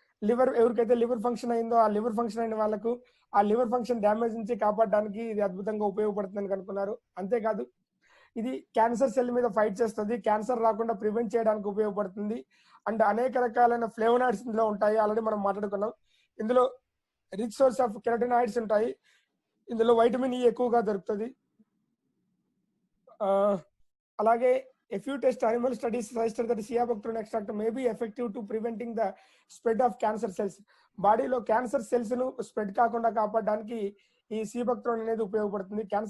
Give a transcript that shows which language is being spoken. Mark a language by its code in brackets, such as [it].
[te] Liver ఎవరికైతే liver function అయిందో, ఆ లివర్ ఫంక్షన్ అయిన వాళ్ళకు ఆ లివర్ ఫంక్షన్ డ్యామేజ్ నుంచి కాపాడడానికి ఇది అద్భుతంగా ఉపయోగపడుతుందని కనుక్కున్నారు. అంతేకాదు ఇది క్యాన్సర్ సెల్ మీద ఫైట్ చేస్తుంది, క్యాన్సర్ రాకుండా ప్రివెంట్ చేయడానికి ఉపయోగపడుతుంది. అండ్ అనేక రకాలైన ఫ్లేవనాయిడ్స్ ఇందులో ఉంటాయి, ఆల్రెడీ మనం మాట్లాడుకున్నాం. ఇందులో రిచ్ సోర్స్ ఆఫ్ కెరటినాయిడ్స్ ఉంటాయి. ఇందులో వైటమిన్ ఈ ఎక్కువగా దొరుకుతుంది. అలాగే [en] a few test animal studies suggested that Cefaclor extract may be effective to preventing the spread of cancer cells. [te] బాడీలో క్యాన్సర్ సెల్స్ ను స్ప్రెడ్ కాకుండా కాపాడడానికి ఈ సీబక్త్రోన్ అనేది ఉపయోగపడుతుంది.